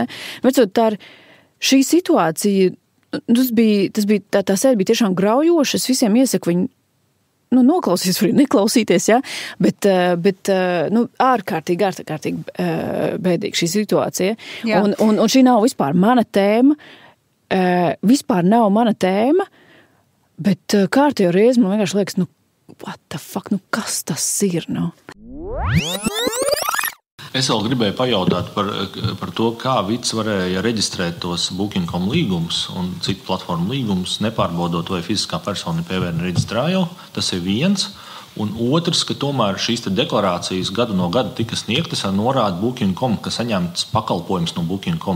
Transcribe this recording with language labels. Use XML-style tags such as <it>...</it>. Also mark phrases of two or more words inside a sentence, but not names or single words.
<lv>Vecot, tā ir šī situācija, tas bija tā sēde bija tiešām graujoša, es visiem iesaku viņu, nu, noklausīties, var neklausīties, ja, bet nu, ārkārtīgi bēdīga šī situācija. Un šī nav vispār mana tēma, bet kārtējo reizi man vienkārši liekas, nu,</lv> <en>what the fuck,</en> <lv>nu, kas tas ir, nu? Es vēl gribēju pajautāt par to, kā Vits varēja reģistrēt tos Booking.com līgumus un citu platformu līgumus, nepārbaudot, vai fiziskā persona PVN reģistrā jau. Tas ir viens. Un otrs, ka tomēr šīs deklarācijas gadu no gada tika sniegtas ar norādi Booking.com, ka saņemts pakalpojums no Booking.com.</lv>